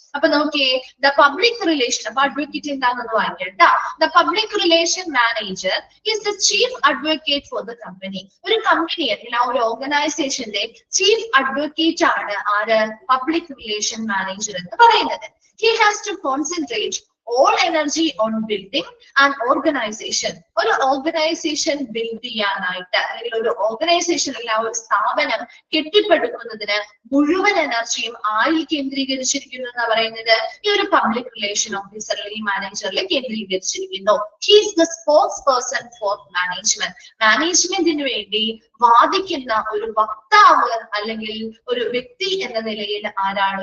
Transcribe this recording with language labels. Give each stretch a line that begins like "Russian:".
Malayalam: അപ്പൊ നോക്കിയേ, the public relation, അപ്പൊ അഡ്വക്കേറ്റ് എന്താണെന്ന് വായിക്കട്ടോ.
English: The public relation manager is the chief advocate for the company.
Malayalam: ഒരു കമ്പനി അല്ലെങ്കിൽ ആ ഒരു ഓർഗനൈസേഷന്റെ ചീഫ് അഡ്വക്കേറ്റ് ആണ് ആര്? പബ്ലിക് റിലേഷൻ മാനേജർ എന്ന് പറയുന്നത്.
English: He has to concentrate all energy on building an organization.
Malayalam: ഒരു ഓർഗനൈസേഷൻ ബിൽഡ് ചെയ്യാനായിട്ട് അല്ലെങ്കിൽ ഒരു ഓർഗനൈസേഷൻ അല്ലെങ്കിൽ ആ ഒരു സ്ഥാപനം കെട്ടിപ്പടുക്കുന്നതിന് മുഴുവൻ എനർജിയും ആരിൽ കേന്ദ്രീകരിച്ചിരിക്കുന്നു എന്ന് പറയുന്നത് ഈ ഒരു പബ്ലിക് റിലേഷൻ ഓഫീസർ അല്ലെങ്കിൽ മാനേജറിൽ കേന്ദ്രീകരിച്ചിരിക്കുന്നു.
English: He is the spokesperson for management.
Malayalam: മാനേജ്മെന്റിന് വേണ്ടി വാദിക്കുന്ന ഒരു വക്താവ് അല്ലെങ്കിൽ ഒരു വ്യക്തി എന്ന നിലയിൽ ആരാണ്?